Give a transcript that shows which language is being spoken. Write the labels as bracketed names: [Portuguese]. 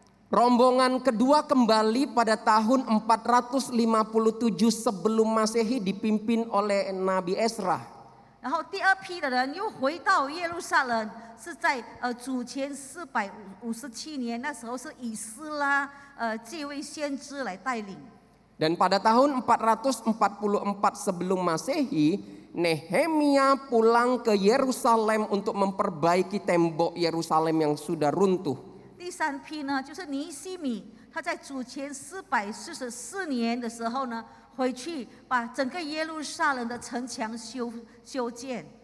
[Indonesian] Rombongan kedua kembali pada tahun 457 sebelum Masehi dipimpin oleh Nabi Ezra. [Chinese] 然后第二批的人又回到耶路撒冷，是在主前457年，那时候是以斯拉这位先知来带领。 [Indonesian] Dan pada tahun 444 sebelum Masehi, Nehemia pulang ke Yerusalem untuk memperbaiki tembok Yerusalem yang sudah runtuh. [Chinese] 第三批呢，就是尼西米，他在主前444年的时候呢，回去把整个耶路撒冷的城墙修建。